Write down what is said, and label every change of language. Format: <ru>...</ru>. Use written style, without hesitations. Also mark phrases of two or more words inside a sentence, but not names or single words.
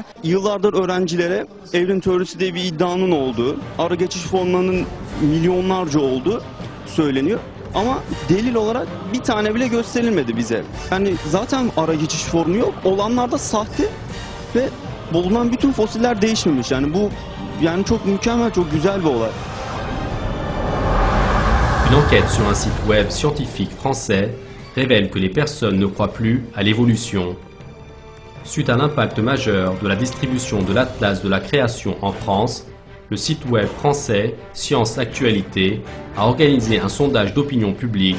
<tr>Yıllardır öğrencilere evrim teorisi diye bir iddianın olduğu, ara geçiş formlarının milyonlarca olduğu söyleniyor. Ama delil olarak bir tane bile gösterilmedi bize. Yani zaten ara geçiş formu yok. Olanlar da sahte ve bulunan bütün fosiller değişmemiş. Yani bu çok mükemmel, çok güzel bir olay.</tr> <fr>Une enquête sur un site web scientifique français révèle que les personnes ne croient plus à l'évolution. Suite à l'impact majeur de la distribution de l'Atlas de la création en France, le site web français Science Actualité a organisé un sondage d'opinion publique.</fr>